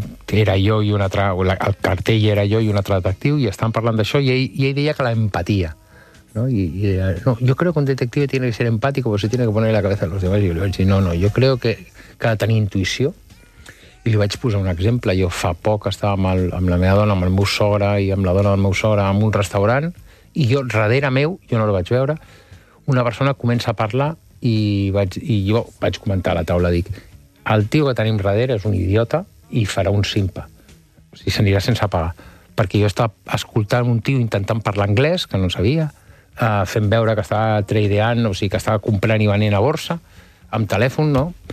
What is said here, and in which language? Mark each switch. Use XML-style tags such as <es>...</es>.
<ca>Era jo i un altre... El cartell era jo i un altre detectiu i estàvem parlant d'això i ell deia que l'empatia, no? I deia, no,</ca> <es>yo creo que un detective tiene que ser empático porque se tiene que poner la cabeza en los demás.</es> <ca>I jo li vaig dir, no,</ca> <es>yo creo que</es> <ca>ha de tenir intuïció. I li vaig posar un exemple. Jo fa poc estava amb la meva dona, amb el meu sogre i amb la dona del meu sogre en un restaurant i jo, darrere meu, jo no la vaig veure, una persona comença a parlar i jo vaig comentar a la taula, dic, el tio que tenim darrere és un idiota i farà un simpa, o sigui, s'anirà sense pagar, perquè jo estava escoltant un tio intentant parlar anglès, que no sabia, fent veure que estava tradeant, o sigui, que estava comprant i venent a borsa, amb telèfon, no?</ca>